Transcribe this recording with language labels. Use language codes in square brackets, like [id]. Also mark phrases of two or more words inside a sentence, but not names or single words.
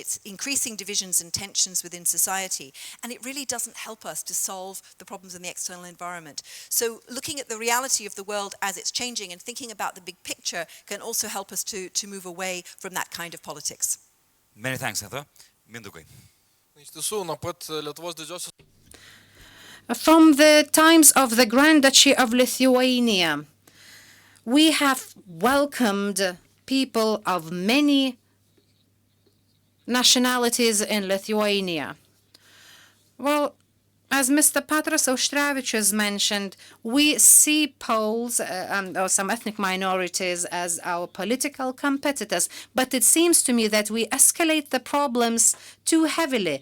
[en] It's increasing divisions and tensions within society. And it really doesn't help us to solve the problems in the external environment. So looking at the reality of the world as it's changing and thinking about the big picture can also help us to move away from that kind of politics. Many thanks, Heather. Mindaugai. [lt] Iš tiesų, nuo pat Lietuvos didžiosios [en] From the times of the Grand Duchy of Lithuania, we have welcomed people of many nationalities in Lithuania. Well, as Mr. Petras Auštrevičius mentioned, we see Poles or some ethnic minorities as our political competitors, but it seems to me that we escalate the problems too heavily.